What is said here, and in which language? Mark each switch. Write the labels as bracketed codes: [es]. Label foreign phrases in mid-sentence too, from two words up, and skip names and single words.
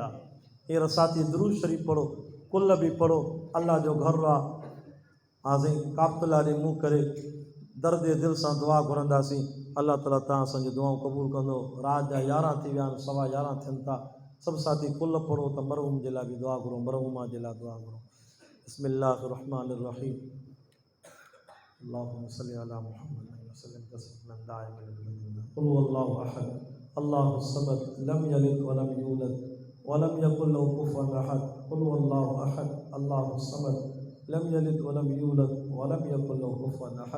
[sd] हींअर साथी दुरूद शरीफ़ पढ़ो, कुल बि पढ़ो। अल्लाह जो घर आहे। हाज़िर काफ़िला ॾे मुंहुं करे दर्द दिल सां दुआ घुरंदासीं। अल्लाह ताला तव्हां असांजी दुआऊं क़बूल कंदो। रात जा 11 थी विया आहिनि, 11:15 थियनि था। सभु साथी कुल पढ़ो त मरहूम जे लाइ बि दुआ घुरो, मरहूमा जे लाइ दुआ घुरो। [ar] بسم الله الرحمن الرحيم. اللهم صل على محمد وسلم تسليما دائما. قل هو الله أحد، الله الصمد، لم يلد ولم يولد ولم يكن له كفوا أحد. قل هو الله أحد، الله الصمد، لم يلد ولم يولد ولم يكن له كفوا أحد.